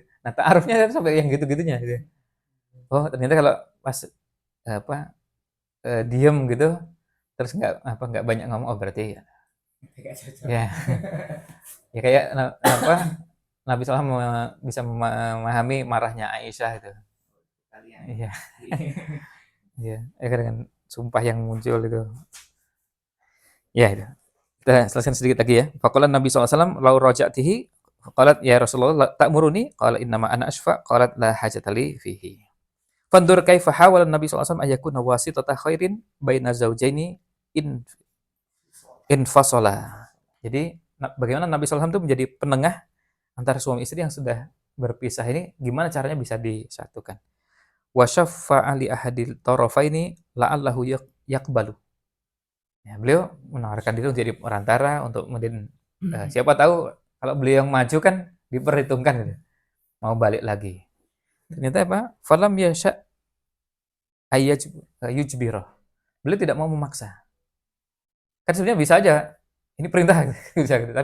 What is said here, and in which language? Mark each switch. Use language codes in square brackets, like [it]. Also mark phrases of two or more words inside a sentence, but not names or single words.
[id] Nah ta'arufnya sampai yang gitu-gitunya gitu. Oh ternyata kalau pas diem gitu terus nggak banyak ngomong, oh berarti ya ya kayak Nabi SAW bisa memahami marahnya Aisyah itu. Iya. Iya, dengan sumpah yang muncul itu. Ya itu. Kita selesaikan sedikit lagi ya. [ar] فقال النبي ﷺ لو راجعتِه قالت يا رسول الله تأمرني قال إنما أنا أشفع قالت لا حاجة لي فيه. فانظر كيف حاول النبي ﷺ أيكون واسطة خير بين زوجين إن انفصلا. [id] Jadi bagaimana Nabi SAW itu menjadi penengah antara suami istri yang sudah berpisah ini, gimana caranya bisa disatukan. [ar] وشفع لأحد الطرفين لعله يقبل. [id] Ya, beliau menawarkan diri untuk jadi perantara untuk kemudian siapa tahu kalau beliau yang maju kan diperhitungkan gitu. Mau balik lagi. Ternyata apa? [ar] فلم يشأ يجبرها. [id] Beliau tidak mau memaksa. Kan sebenarnya bisa aja ini perintah bisa gitu.